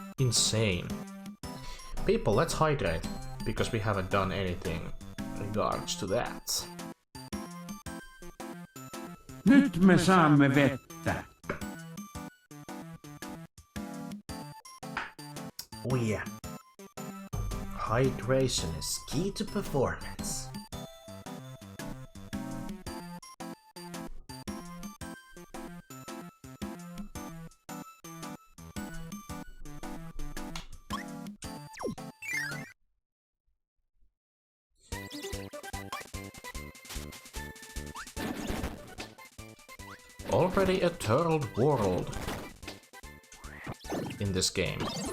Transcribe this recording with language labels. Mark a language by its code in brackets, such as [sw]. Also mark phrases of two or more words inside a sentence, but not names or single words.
[en] insane. People, let's hydrate, because we haven't done anything regards to that. [fi] Nyt me saamme vettä. [en] Oh yeah. Hydration is key to performance. Already a turtled world in this game.